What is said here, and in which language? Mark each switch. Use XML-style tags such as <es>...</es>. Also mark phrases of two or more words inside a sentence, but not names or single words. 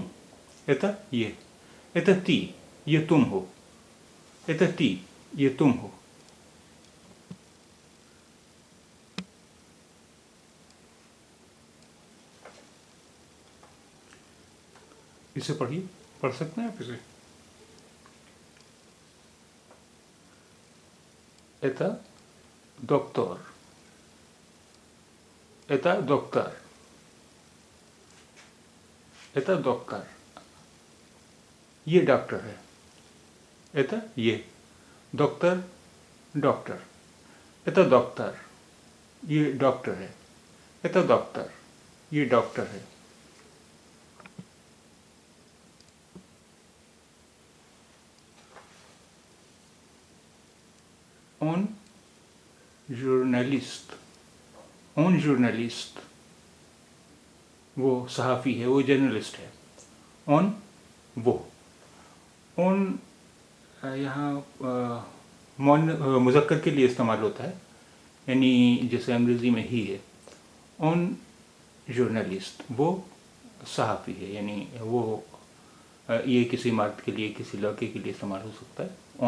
<ru>Это, ये। Это ты,</ru> <hi>ये तुम हो।</hi> <ru>Это ты,</ru> <hi>ये तुम हो। इसे पढ़िए, पढ़ सकते हैं आप इसे।</hi> <ru>Это доктор. Это доктор. Это доктор.</ru> <hi>ये डॉक्टर है। Это, ये।</hi> <ru>डॉक्टर, डॉक्टर। Это доктор,</ru> <hi>ये डॉक्टर है।</hi> <ru>Это доктор,</ru> <hi>ये डॉक्टर है।</hi> <ru>Он журналист, он журналист,</ru> <hi>वो सहाफ़ी है, वो जर्नलिस्ट है। ऑन, वो। ऑन यहाँ मुज़क्कर के लिए इस्तेमाल होता है, यानी जैसे अंग्रेज़ी में ही है।</hi> <ru>Он журналист,</ru> <hi>वो सहाफ़ी है, यानी वो ये किसी मर्द के लिए, किसी लड़के के लिए इस्तेमाल हो सकता है।</hi>